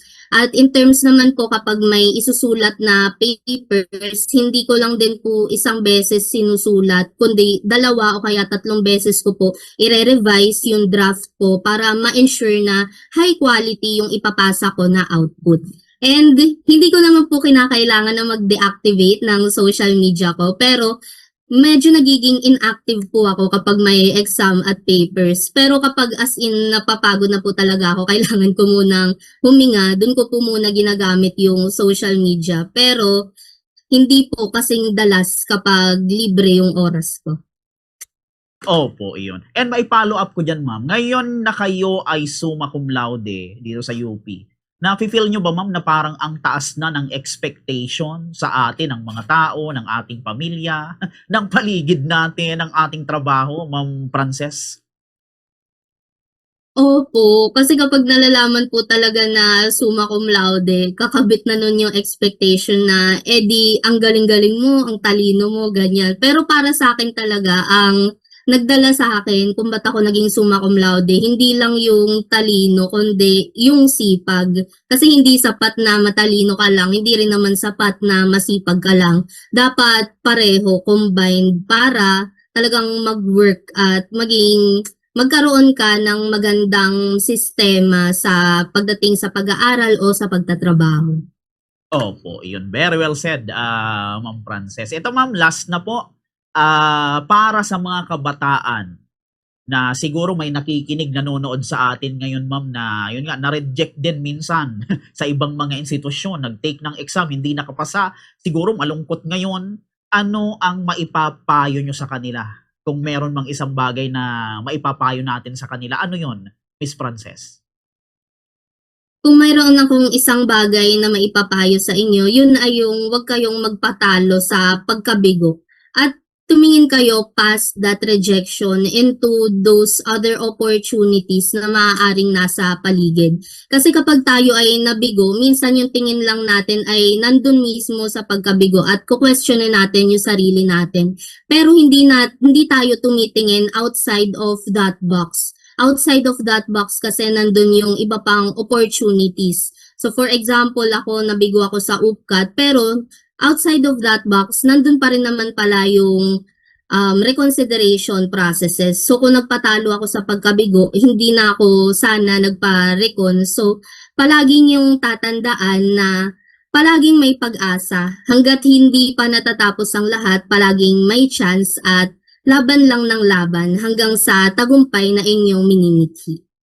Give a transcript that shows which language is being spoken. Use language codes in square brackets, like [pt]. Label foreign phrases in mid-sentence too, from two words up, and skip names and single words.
[tl] At in terms naman po kapag may isusulat na papers, hindi ko lang din po isang beses sinusulat, kundi 2 o kaya 3 beses ko po i-revise yung draft ko para ma-ensure na [en] high quality [tl] yung ipapasa ko na output. And hindi ko naman po kinakailangan na mag-deactivate ng [en] social media [tl] ko, pero medyo nagiging inactive po ako kapag may exam at papers. Pero kapag as in napapagod na po talaga ako, kailangan ko munang huminga, dun ko po muna ginagamit yung [en] social media. [tl] Pero hindi po kasing dalas kapag libre yung oras ko. Opo, iyon. And may [en] follow up [tl] ko dyan, ma'am. Ngayon na kayo ay [la] summa cum laude [tl] dito sa UP, nafe-feel nyo ba, ma'am, na parang ang taas na ng expectation sa atin, ng mga tao, ng ating pamilya, ng paligid natin, ng ating trabaho, Ma'am Frances? Opo, kasi kapag nalalaman po talaga na [la] summa cum laude, [tl] kakabit na nun yung expectation na, di, ang galing-galing mo, ang talino mo, ganyan. Pero para sa akin talaga, ang nagdala sa akin kung ba't ako naging [la] summa cum laude, [tl] hindi lang yung talino, kundi yung sipag. Kasi hindi sapat na matalino ka lang, hindi rin naman sapat na masipag ka lang. Dapat pareho, combined, para talagang mag-work at magkaroon ka ng magandang sistema sa pagdating sa pag-aaral o sa pagtatrabaho. Opo, iyon. [en] Very well said, Ma'am Frances. [tl] Ito, ma'am, last na po. Para sa mga kabataan na siguro may nakikinig, nanonood sa atin ngayon, ma'am, na yun nga, na-reject din minsan sa ibang mga institusyon, nag-take ng exam, hindi nakapasa, siguro malungkot ngayon. Ano ang maipapayo nyo sa kanila? Kung meron mang isang bagay na maipapayo natin sa kanila, ano yon, Miss Frances? kung mayroon akong isang bagay na maipapayo sa inyo, yun ay yung wag kayong magpatalo sa pagkabigo at tumingin kayo [en] past that rejection into those other opportunities [tl] na maaaring nasa paligid. Kasi kapag tayo ay nabigo, minsan yung tingin lang natin ay nandun mismo sa pagkabigo at kukwestiyonin natin yung sarili natin. Pero hindi tayo tumitingin [en] outside of that box. Outside of that box [tl] kasi nandun yung iba pang opportunities. [en] So for example, [tl] nabigo ako sa UPCAT, pero [en] outside of that box, [tl] nandun pa rin naman pala yung [en] reconsideration processes. [tl] So kung nagpatalo ako sa pagkabigo, hindi na ako sana nagpa-recon. So palaging yung tatandaan na palaging may pag-asa. Hanggat hindi pa natatapos ang lahat, palaging may chance at laban lang ng laban hanggang sa tagumpay na inyong minimithi.